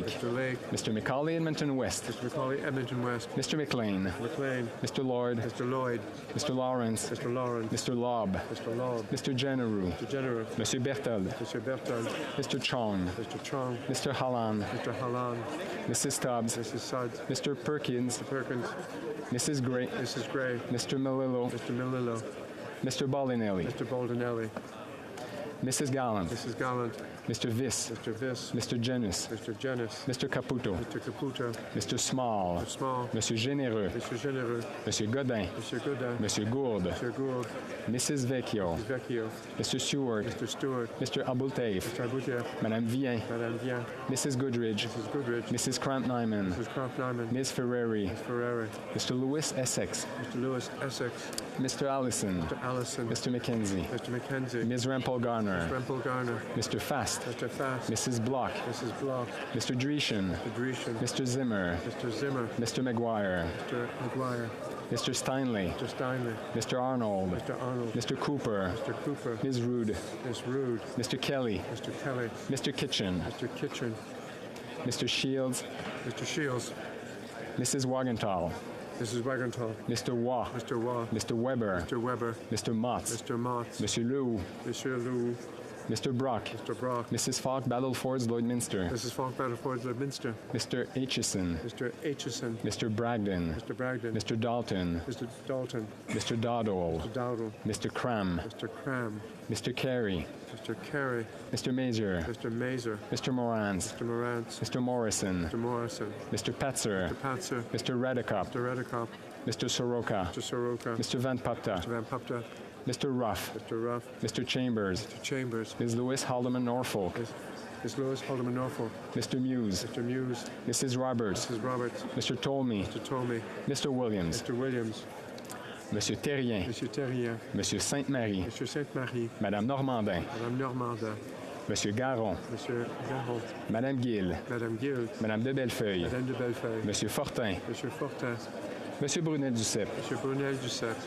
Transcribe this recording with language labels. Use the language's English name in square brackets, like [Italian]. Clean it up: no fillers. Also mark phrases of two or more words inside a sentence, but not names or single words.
[English] Mr. Lake. Mr. McCauley, Edmonton West. Mr. McCauley, Edmonton West. Mr. McLean. McLean. Mr. Lord. Mr. Lloyd. Mr. Lawrence. Mr. Lawrence. Mr. Lobb. Mr. Lobb. Mr. Generou. Mr. General. Monsieur Berthold. Mr. Berthold. Mr. Chong. Mr. Chong. Mr. Hallan. Mr. Hallan. Mrs. Stubbs. Mrs. Suds. Mr. Perkins. Mr. Perkins. Mrs. Gray. Mrs. Gray. Mr. Melillo. Mr. Melillo. Mr. Baldinelli. Mr. Baldinelli. Mrs. Gallant. Mrs. Gallant. Mr. Viss. Mr. Viss. Mr. Genus. Mr. Genus. Mr. Caputo. Mr. Caputo. Mr. Small. Mr. Small. Monsieur Généreux. Mr. Généreux. Monsieur Godin. Mr. Godin. Monsieur Gourde. Mr. Gould. Mrs. Vecchio. Mrs. Vecchio. Mr. Stewart. Mr. Stewart. Mr. Abultaif. Mr. Aboutier. Madame Vien. Madame Vien. Mrs. Goodridge. Mrs. Goodridge. Mrs. Cramp-Nyman. Mrs. Cramp-Nyman. Ms. Ferreri. Ms. Ferrari. Mr. Lewis Essex. Mr. Lewis Essex. Mr. Allison. Mr. Allison. Mr. McKenzie. Mr. McKenzie. Ms. Rempel Garner. Rempel Garner. Mr. Fast. Mr. Fast. Mrs. Block. Mrs. Block. Mr. Dreeshen. Mr. Dreeshen. Mr. Zimmer. Mr. Zimmer. Mr. McGuire. Mr. McGuire. Mr. Steinley. Mr. Steinley. Mr. Arnold. Mr. Arnold. Mr. Cooper. Mr. Cooper. Ms. Rude. Ms. Rude. Mr. Kelly. Mr. Kelly. Mr. Kitchen. Mr. Kitchen. Mr. Shields. Mr. Shields. Mrs. Wagenthal. Mrs. Wagenthal. Mr. Waugh. Mr. Waugh. Mr. Weber. Mr. Weber. Mr. Motts. Mr. Motts. Monsieur Lew. Monsieur Lew. Mr. Brock. Mr. Brock. Mrs. Falk Battlefords Lloydminster. Mrs. Falk Battlefords Lloydminster. Mr. Aitchison. Mr. Aitchison. Mr. Bragdon. Mr. Bragdon. Mr. Dalton. Mr. Dalton. Mr. Dowdle. Mr. Dowdle. Mr. Cram. Mr. Cram. Mr. Carey. Mr. Carey. Mr. Mazer. Mr. Mazer. Mr. Morans. Mr. Morantz. Mr. Morrison. Mr. Morrison. Mr. Petzer. Mr. Patzer. Mr. Redicop. Mr. Redicop. Mr. Soroka. Mr. Soroka. Mr. Van Pupta. Mr. Van Pupta. Mr. Ruff. Mr. Ruff. Mr. Chambers. Mr. Chambers. Ms. Lewis Haldeman Norfolk. Ms. Lewis Haldeman Norfolk. Mr. Muse. Mr. Muse. Mrs. Roberts. Mrs. Roberts. Mr. Tolmie. Mr. Tomey. Mr. Williams. Mr. Williams. Monsieur Terrien. Monsieur Terrien. Monsieur Sainte-Marie. Monsieur Sainte-Marie. Madame Normandin. Madame Normandin. Monsieur Garon. Monsieur Garon. Madame Gill. Madame Gill. Madame de Bellefeuille. Madame de Bellefeuille. Monsieur Fortin. Monsieur Fortin. Monsieur Brunel-Duceppe. Monsieur Brunel-Duceppe.